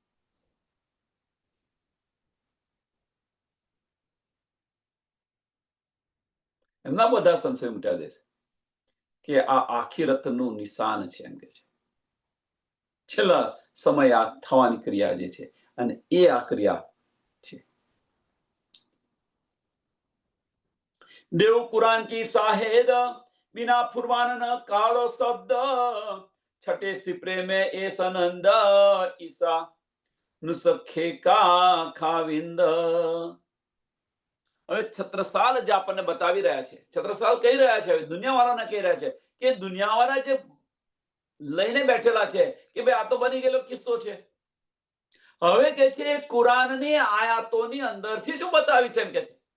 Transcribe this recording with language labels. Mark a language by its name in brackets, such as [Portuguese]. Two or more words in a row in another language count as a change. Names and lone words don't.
[Gujarati] એમના બધા સંશય મિટાવી દઈશ કે આ આખિરતનું નિશાન છે એમ કે છે. છેલ્લા સમય આ થવાની ક્રિયા જે છે, અને એ આ ક્રિયા છે. [Hindi] देव कुरान की साहेद बिना फुरमान न कालो शब्द छठे सिपरे में ए सनंद ईसा नुसखे का खाविंद. [Gujarati] હવે છત્રસાલ જ આપણને બતાવી રહ્યા છે, છત્રસાલ કહી રહ્યા છે, દુનિયાવાળાને કહી રહ્યા છે કે દુનિયાવાળા જે લઈને બેઠેલા છે કે ભાઈ આ તો બની ગયેલો કિસ્સો છે. હવે કે છે કુરાનની આયાતોની અંદરથી જ બતાવી છે એમ કે છે.